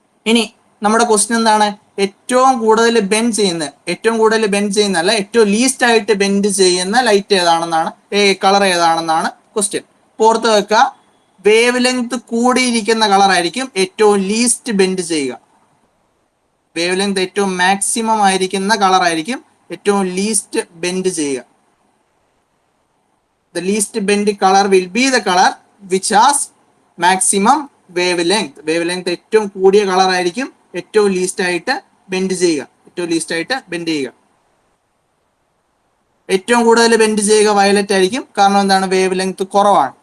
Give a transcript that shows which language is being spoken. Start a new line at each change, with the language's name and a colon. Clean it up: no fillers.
Malayalam: ഇനി നമ്മുടെ ക്വസ്റ്റ്യൻ എന്താണ്? ഏറ്റവും കൂടുതൽ ബെൻഡ് ചെയ്യുന്ന അല്ല, ഏറ്റവും ലീസ്റ്റ് ആയിട്ട് ബെൻഡ് ചെയ്യുന്ന ലൈറ്റ് ഏതാണെന്നാണ്, കളർ ഏതാണെന്നാണ് ക്വസ്റ്റ്യൻ. ഓർത്ത് വെക്കുക, വേവ് ലെങ്ത് കൂടിയിരിക്കുന്ന കളറായിരിക്കും ഏറ്റവും ലീസ്റ്റ് ബെൻഡ് ചെയ്യുക. വേവ് ലെങ്ത് ഏറ്റവും മാക്സിമം ആയിരിക്കുന്ന കളറായിരിക്കും ഏറ്റവും ലീസ്റ്റ് ബെൻഡ് ചെയ്യുക.
English: The least bend color will be the color which has maximum wavelength.
Malayalam: Wavelength ഏറ്റവും കൂടിയ കളർ ആയിരിക്കും ഏറ്റവും ലീസ്റ്റ് ആയിട്ട് ബെൻഡ് ചെയ്യുക. ഏറ്റവും കൂടുതൽ ബെൻഡ് ചെയ്യുക വയലറ്റ് ആയിരിക്കും. കാരണം എന്താണ്? വേവ് ലെങ്ത് കുറവാണ്.